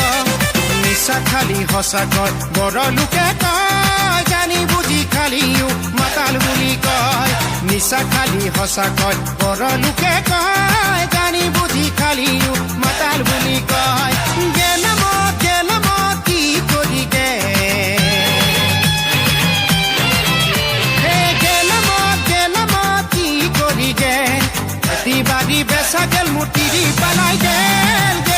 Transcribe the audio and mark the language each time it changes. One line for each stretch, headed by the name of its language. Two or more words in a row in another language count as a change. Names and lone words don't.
Assamese: নিশা খালি সঁচা কয় বড় লোকে কয় জানি বুজি খালিও মাতাল বুলি কয়। নিশা খালি সঁচা কয় বড় লোকে কয় জানি বুজি খালিও মাতাল বুলি কয়।
Bangla: গেলাম কি করি গেলাম কি করি গেল খেতি বাড়ি বেচা গেল মুর্তিরি পালাই গেল